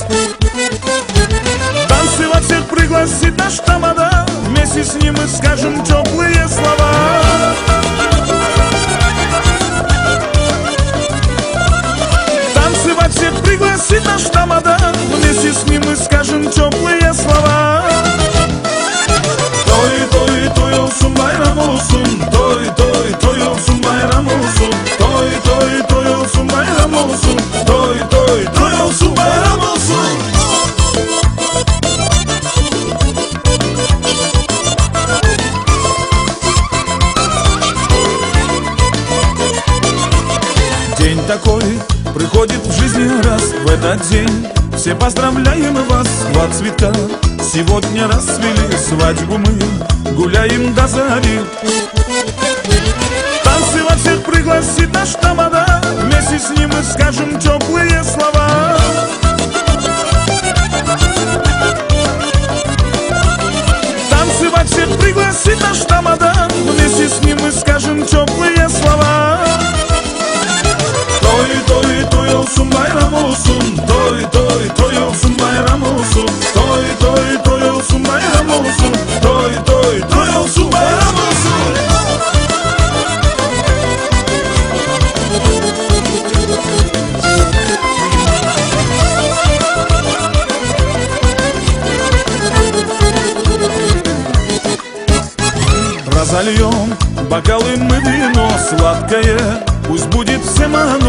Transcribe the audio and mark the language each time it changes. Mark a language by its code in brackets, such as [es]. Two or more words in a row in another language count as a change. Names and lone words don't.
[ru] Танцевать всех пригласит наш тамада, вместе с ним мы скажем теплые слова. Танцевать всех пригласит наш тамада, вместе с ним мы скажем теплые слова. [az] Toy olsun, bayram olsun. Toy olsun, bayram olsun. Toy olsun, bayram olsun. Toy olsun, bayram olsun. [ru] День такой приходит в жизни раз в этот день. Все поздравляем вас, два цветка. Сегодня расцвели свадьбу мы, гуляем до зари. Танцевать всех пригласит наш тамада, вместе с ним мы скажем теплые слова. Танцевать всех пригласит наш тамада, вместе с ним мы скажем теплые слова. [az] Toy olsun, bayram olsun. Toy olsun, bayram olsun. Toy olsun, bayram olsun. Toy olsun, bayram olsun. [ru] Разольем бокалы мы вино сладкое, пусть будет всем оно.